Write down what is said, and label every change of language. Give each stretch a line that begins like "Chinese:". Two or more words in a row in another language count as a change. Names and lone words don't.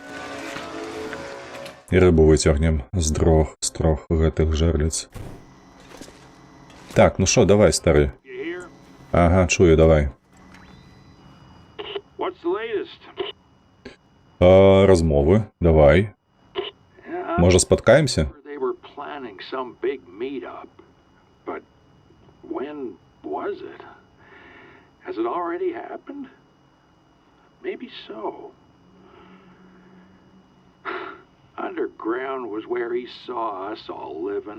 Belarusian: І рыбу выцягнем з трох гэтых жерліц. Так, ну шо, давай, стары. Ага, чую, давай. Размовы, давай. Можа, спаткаемся?
English: Maybe so. Underground was where he saw us all living.